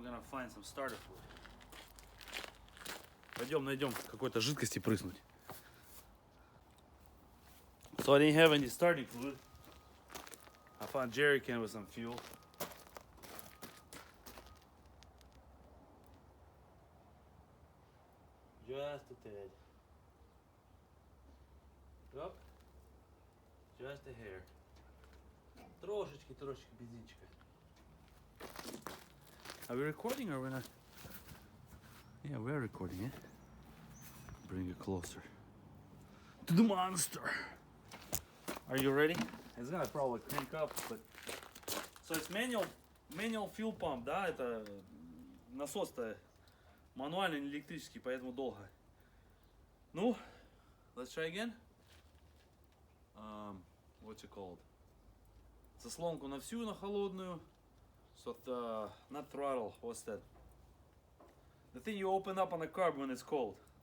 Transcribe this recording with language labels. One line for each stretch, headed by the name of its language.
English: Find some starter fluid.
Russian: Пойдем найдем какой-то жидкости прыснуть.
English: So I didn't have any starting fluid. I found jerry can with some fuel. Just a tad. Оп. Just a hair.
Russian: Трошечки бензинчика.
English: Are we recording or we're not? Yeah, we're recording it. Bring it closer to the monster. Are you ready? It's gonna probably crank up, but so it's manual fuel pump, да?
Russian: Это насос-то мануальный, не электрический, поэтому долго.
English: Ну, let's try again. What's it called?
Russian: Заслонку на всю, на холодную.
English: So not throttle. What's that? The thing you open up on the carb when it's cold.